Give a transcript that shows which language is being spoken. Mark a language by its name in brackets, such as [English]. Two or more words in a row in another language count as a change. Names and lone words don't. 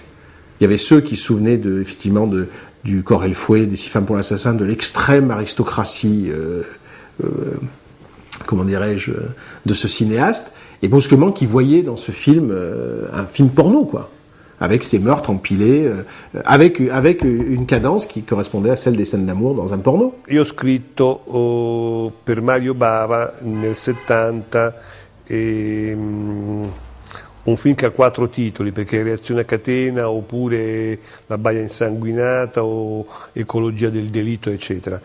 [French] Il y avait ceux qui se souvenaient effectivement du Cor et le fouet, des 6 femmes pour l'assassin, de l'extrême aristocratie, comment dirais-je, de ce cinéaste, et brusquement qui voyaient dans ce film un film porno, quoi, avec ces meurtres empilés, avec une cadence qui correspondait à celle des scènes d'amour dans un porno. [Italian] Io ho scritto per Mario Bava nel 70 un film che ha 4 titoli, perché Reazione a catena, oppure La baia insanguinata o Ecologia del delitto, eccetera.